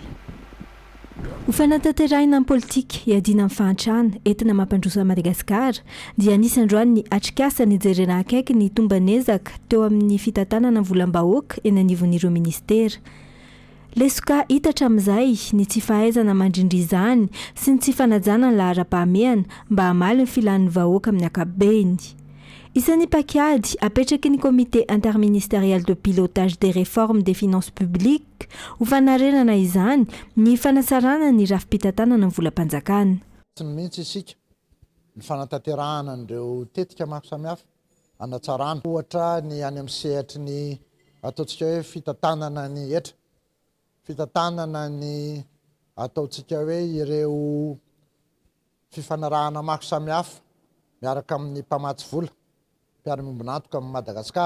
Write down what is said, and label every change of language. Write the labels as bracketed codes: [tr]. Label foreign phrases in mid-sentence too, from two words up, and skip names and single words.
[mg] Ho fanatanterahina amin'ny politika iadina amin'ny fahantrana entina mampandroso a Madagasikara dia anisan'androany ny atrikasa nijerena akaiky ny tomban'ezaka teo amin'ny fitantanana volam-bahoaka eny anivon'ireo ministera. Lesoka hita hatramin'izay ny tsy fahaizana mandrindry izany sy ny tsy fanajana ny lahara-pahamehana mba hamaly ny filan'ny vahoaka amin'ny ankapobeny. Isan'ny pakiady apetraky ny [fr] comité interministériel de pilotage des réformes des finances publiques [mg] ho fanarenana izany ny fanasarana ny rafi-pitantanana ny volam-panjakana. Tsy mihitsy isika ny fanatanterahana an'ireo tetika maro samihafa anatsarana ohatra ny any amin'ny sehatry ny ataontsika hoe fitantanana ny etra, fitantanana ny ataontsika hoe ireo fifanarahana maro samihafa miaraka amin'ny mpamatsy vola mpiara-miombonantoka amin'ny Madagasikara.